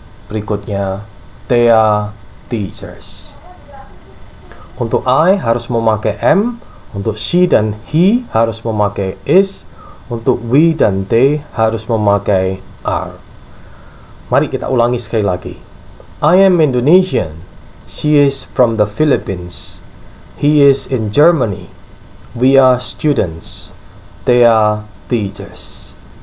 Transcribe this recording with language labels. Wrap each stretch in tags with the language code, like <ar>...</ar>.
<id>Berikutnya,</id> <en>they are teachers.</en> <id>Untuk I harus memakai am, untuk she dan he harus memakai is, untuk we dan they harus memakai are. Mari kita ulangi sekali lagi.</id> <en>I am Indonesian. She is from the Philippines. He is in Germany. We are students. They are teachers.</en>